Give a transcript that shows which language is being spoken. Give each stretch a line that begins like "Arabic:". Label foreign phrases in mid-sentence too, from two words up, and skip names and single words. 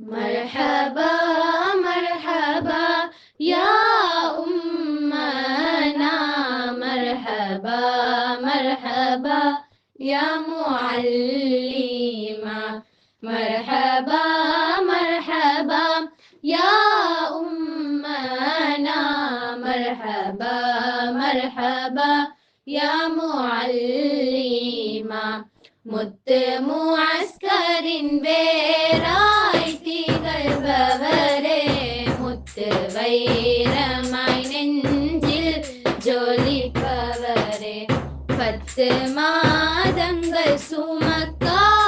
Arabic: مرحبا مرحبا يا أمنا، مرحبا مرحبا يا معلمة، مرحبا مرحبا يا أمنا، مرحبا مرحبا يا معلمة.
Tamil: முத்து முஅஸ்கரின் வேராய் திகழ்பவரே, முத்து வைரமாய் நெஞ்சில் ஜொலிப்பவரே, 10 மாதங்கள் சுமக்கா